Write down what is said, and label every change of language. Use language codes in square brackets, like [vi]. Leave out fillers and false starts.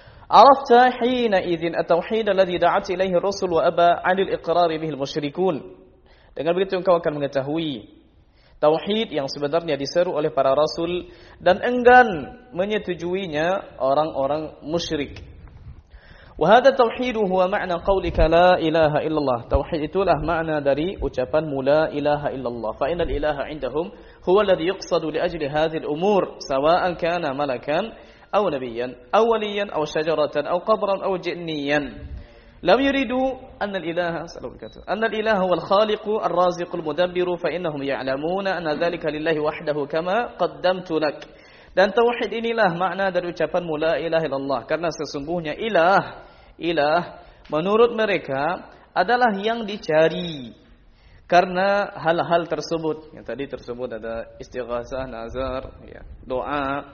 [ar] عرفت حينئذ التوحيد الذي دعت إليه الرسل وأبى عن الإقرار به المشركون. [id] Dengan begitu engkau akan mengetahui tauhid yang sebenarnya diseru oleh para rasul dan enggan menyetujuinya orang-orang musyrik. [ar] وهذا التوحيد هو معنى قولك لا إله إلا الله. [id] Tauhid itulah makna dari ucapanmu [ar] لا إله إلا الله. فإن الإله عندهم هو الذي يقصد لأجل هذه الأمور سواء كان ملكا أو نبيا أو وليا أو شجرة أو قبرا أو جنيا لم يريدوا أن الإله أن الإله هو الخالق الرازق المدبر فإنهم يعلمون أن ذلك لله وحده كما قدمت لك. [id] Dan tauhid inilah makna dari ucapanmu la ilaha illallah, karena sesungguhnya ilah menurut mereka adalah yang dicari karena hal-hal tersebut yang tadi tersebut, ada istighasah, nazar, ya, doa.